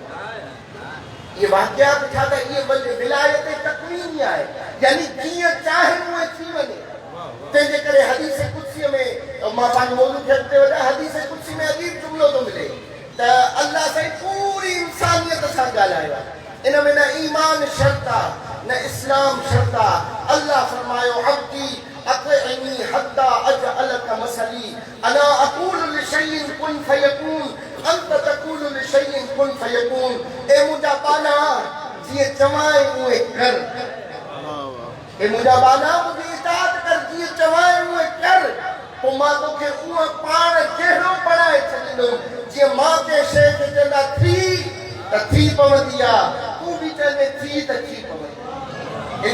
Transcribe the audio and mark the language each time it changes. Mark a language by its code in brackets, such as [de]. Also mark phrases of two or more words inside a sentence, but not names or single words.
[sd] ये वाक़ियात छा त इहे विलायत तकवीनी आहे, यानी जीअं चाहे उहे थी वञे। तंहिंजे करे हदीस कुदसी में मां पंहिंजो मौज़ू खे अॻिते वधां, हदीस कुदसी में अजीब जुमिलो थो मिले त अल्लाह साईं पूरी इंसानियत सां ॻाल्हायो आहे। इन में न ईमान शर्त आहे न इस्लाम शर्त आहे। अल्लाह फरमायो [ar] عبدي أطعني حتى أجعلك مثلي أنا أقول لشيء كن فيكون أنت تقول لشيء كن فيكون. [sd] ए मुंहिंजा बाना जीअं चवां उहे कर, ए मुंहिंजा बाना मुंहिंजी इताअत कर, जीअं चवां उहे कर। पोइ मां तोखे उहो पाण जहिड़ो बणाए छॾींदुमि जीअं मां कंहिं शइ खे चवंदा थी त थी पवंदी आहे, तूं बि चवंदे थी त थी पवंदी।